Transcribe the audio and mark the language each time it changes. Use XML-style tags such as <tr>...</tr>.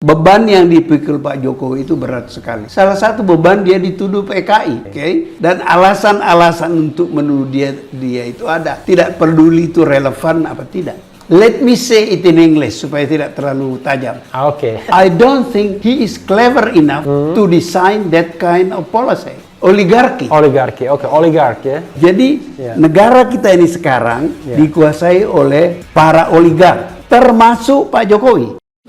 <id>Beban yang dipikul Pak Jokowi itu berat sekali. Salah satu beban dia dituduh PKI, oke? Dan alasan-alasan untuk menuduh dia itu ada. Tidak peduli itu relevan apa tidak.</id> <en>Let me say it in English</en> <id>supaya tidak terlalu tajam.</id> <en>Okay. I don't think he is clever enough to design that kind of policy.</en> <id>Oligarki. Oligarki, oke, oligarki ya. Jadi negara kita ini sekarang dikuasai oleh para oligark, termasuk Pak Jokowi.</id>